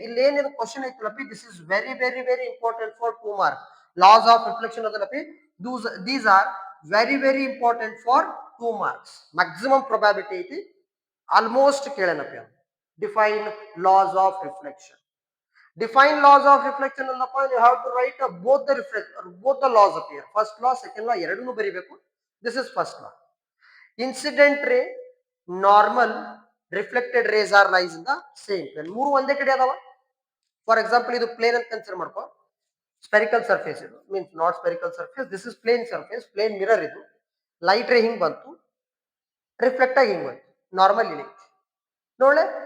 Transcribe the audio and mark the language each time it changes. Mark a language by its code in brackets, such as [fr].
[kn] ಇಲ್ಲಿ ಏನಿದೆ question ಐತಲ್ಲಪ್ಪಿ, [en] This is very very very important for 2 marks. Laws of reflection [kn] ಅದಲ್ಲಪ್ಪಿ, [en] these are very very important for 2 marks. [kn] Maximum probability ಐತಿ, almost ಕೇಳೇನಪ್ಪಿ. [en] Define laws of reflection. Define laws of reflection [kn] Annappa, [en] you have to write both the laws appear. First law, second law [kn] ಎರಡನ್ನೂ ಬರಿಬೇಕು. [en] This is first law. Incident ray, normal, reflected rays are lies in the same plane. [kn] ಮೂರು ಒಂದೇ ಕಡೆ ಅದಾವ. For example ಇದು plane ಅಂತ consider ಮಾಡ್ಕೋ. [en] Spherical surface ಇದು means not spherical surface, this is plane surface, plane mirror ಇದು. [kn] Light ray ಹಿಂಗ್ ಬಂತು, ರಿಫ್ಲೆಕ್ಟ್ ಆಗಿ ಹಿಂಗ್ ಬಂತು, ನಾರ್ಮಲ್ ಇಲ್ಲಿ ನೋಡ್ಲೆ.